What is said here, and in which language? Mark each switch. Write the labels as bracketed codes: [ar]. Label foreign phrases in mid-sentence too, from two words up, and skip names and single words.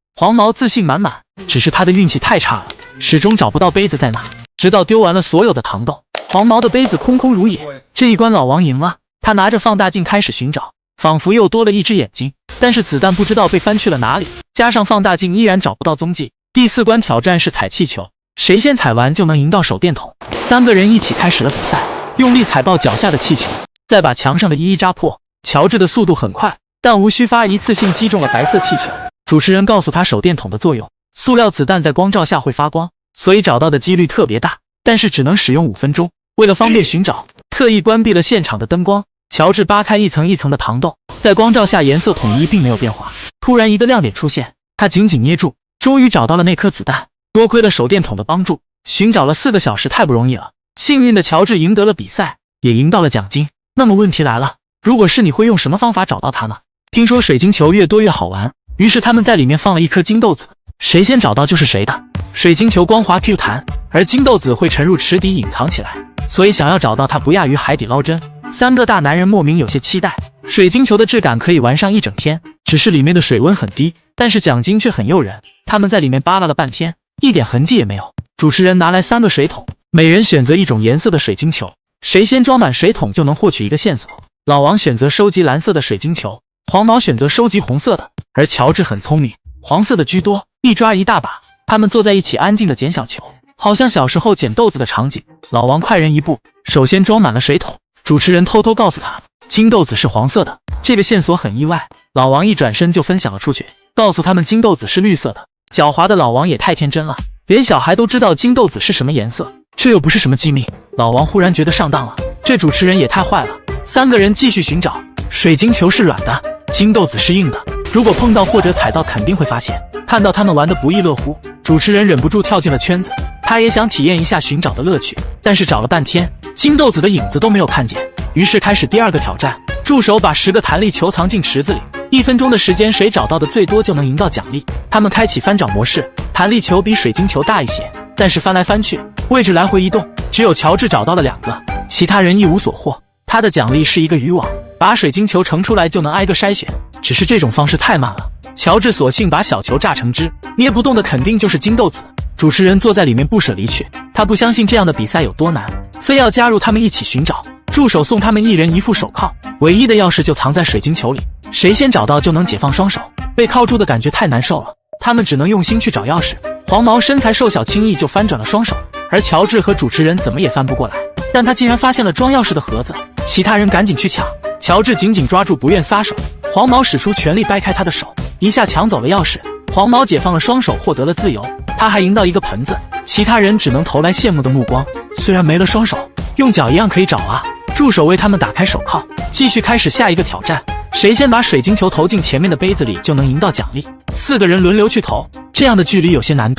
[zh] 黃毛自信滿滿，只是他的運氣太差了，始終找不到杯子在哪。直到丟完了所有的糖豆，黃毛的杯子空空如也。這一關老王贏了，他拿着放大鏡開始尋找，仿佛又多了一隻眼睛，但是子彈不知道被翻去了哪裡，加上放大鏡依然找不到蹤跡。第4關挑戰是踩氣球，誰先踩完就能贏到手電筒。3個人一起開始了比賽，用力踩爆腳下的氣球，再把牆上的一扎破。喬治的速度很快，但無需發一次性擊中了白色氣球。主持人告訴他手電筒的作用，塑料子彈在光照下會發光，所以找到的幾率特別大，但是只能使用5分鐘。為了方便尋找，特意關閉了現場的燈光。喬治扒開一層一層的糖豆，在光照下顏色統一，並沒有變化。突然一個亮點出現，他緊緊捏住，終於找到了那顆子彈。多虧了手電筒的幫助，尋找了4個小時太不容易了。幸運的喬治贏得了比賽，也贏到了獎金。那麼問題來了，如果是你會用什麼方法找到它呢？聽說水晶球越多越好玩，於是他們在裡面放了一顆金豆子，誰先找到就是誰的。水晶球光滑 Q 彈，而金豆子會沉入池底隱藏起來，所以想要找到它不亞於海底撈針。3個大男人莫名有些期待，水晶球的質感可以玩上一整天，只是裡面的水溫很低，但是獎金卻很誘人。他們在裡面扒拉了半天，一點痕跡也沒有。主持人拿來3個水桶，每人選擇一種顏色的水晶球，誰先裝滿水桶就能獲取一個線索。老王選擇收集藍色的水晶球，黃毛選擇收集紅色的，而喬治很聰明，黃色的居多，一抓一大把。他們坐在一起安靜地撿小球，好像小時候撿豆子的場景。老王快人一步，首先裝滿了水桶。主持人偷偷告訴他，金豆子是黃色的。這個線索很意外，老王一轉身就分享了出去，告訴他們金豆子是綠色的。狡猾的老王也太天真了，連小孩都知道金豆子是什麼顏色，這又不是什麼機密。老王忽然覺得上當了，這主持人也太壞了。3個人繼續尋找，水晶球是軟的，金豆子是硬的，如果碰到或者踩到肯定會發現。看到他們玩得不亦樂乎，主持人忍不住跳進了圈子，他也想體驗一下尋找的樂趣，但是找了半天，金豆子的影子都沒有看見。於是開始第2個挑戰，助手把10個彈力球藏進池子裡，1分鐘的時間，誰找到的最多就能贏到獎勵。他們開啟翻找模式，彈力球比水晶球大一些，但是翻來翻去，位置來回移動，只有喬治找到了2個，其他人一無所獲。他的獎勵是一個漁網，把水晶球盛出來就能挨個篩選，只是這種方式太慢了。喬治索性把小球榨成汁，捏不動的肯定就是金豆子。主持人坐在裡面不捨離去，他不相信這樣的比賽有多難，非要加入他們一起尋找。助手送他們1人1副手銬，唯一的鑰匙就藏在水晶球裡，誰先找到就能解放雙手。被銬住的感覺太難受了，他們只能用心去找鑰匙。黃毛身材瘦小，輕易就翻轉了雙手，而喬治和主持人怎麼也翻不過來，但他竟然發現了裝鑰匙的盒子，其他人趕緊去搶。喬治緊緊抓住不願撒手，黃毛使出全力掰開他的手，一下搶走了鑰匙。黃毛解放了雙手，獲得了自由，他還贏到一個盆子。其他人只能投來羨慕的目光，雖然沒了雙手，用腳一樣可以找啊。助手為他們打開手銬，繼續開始下一個挑戰，誰先把水晶球投進前面的杯子裡就能贏到獎勵。4個人輪流去投，這樣的距離有些難度。